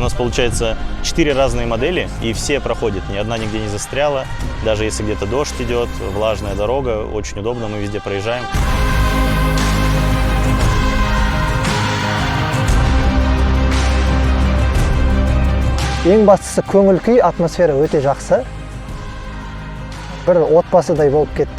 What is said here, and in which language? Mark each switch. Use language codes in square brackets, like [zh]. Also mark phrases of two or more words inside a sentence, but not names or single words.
[ru] нас получается 4 разные модели, и все проходят, ни одна нигде не застряла, даже если где-то дождь идет, влажная дорога, очень удобно, мы везде проезжаем. [kk] Ең бастысы көңіл күй, атмосфера өте жақсы. Бір отбасыдай болып кеттік.